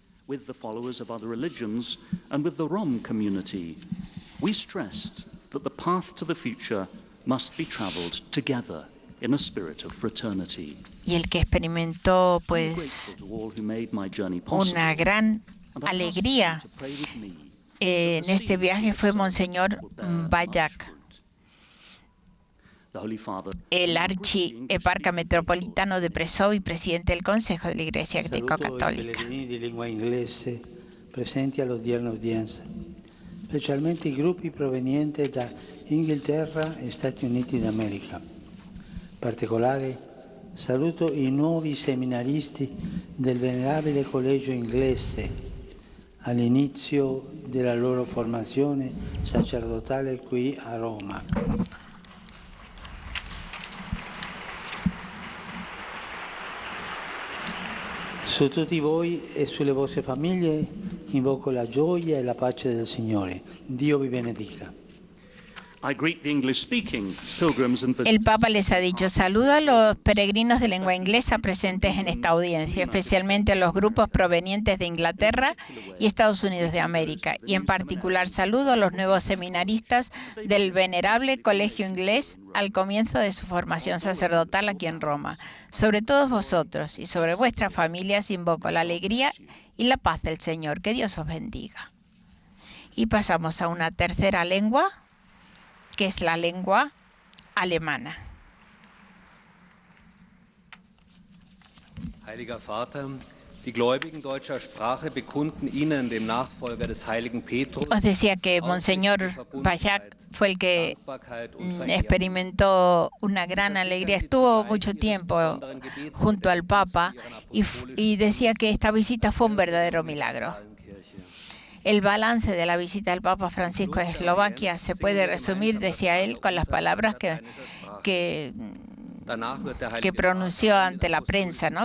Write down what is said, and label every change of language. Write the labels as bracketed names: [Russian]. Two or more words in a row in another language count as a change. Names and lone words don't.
[Spanish] Y el que experimentó pues una gran alegría en este viaje fue Monseñor Bayak, el archieparca metropolitano de Prešov y presidente del Consejo de la Iglesia Greco-Católica. [Italian] Presenti all'odierna udienza, specialmente i gruppi provenienti da Inghilterra e Stati Uniti d'America. In particolare saluto i nuovi seminaristi del venerabile collegio inglese all'inizio della loro formazione sacerdotale qui a Roma. Su tutti voi e sulle vostre famiglie invoco la gioia e la pace del Signore. Dio vi benedica. [Spanish] El Papa les ha dicho, saluda a los peregrinos de lengua inglesa presentes en esta audiencia, especialmente a los grupos provenientes de Inglaterra y Estados Unidos de América, y en particular saludo a los nuevos seminaristas del venerable colegio inglés al comienzo de su formación sacerdotal aquí en Roma. Sobre todos vosotros y sobre vuestras familias invoco la alegría y la paz del Señor. Que Dios os bendiga. Y pasamos a una tercera lengua, que es la lengua alemana. [German] Heiliger Vater, die Gläubigen deutscher Sprache bekunden Ihnen, dem Nachfolger des heiligen Petrus, [Spanish] Os decía que Monseñor Bayak fue el que experimentó una gran alegría. Estuvo mucho tiempo junto al Papa y decía que esta visita fue un verdadero milagro. El balance de la visita del Papa Francisco a Eslovaquia se puede resumir, decía él, con las palabras que pronunció ante la prensa, ¿no?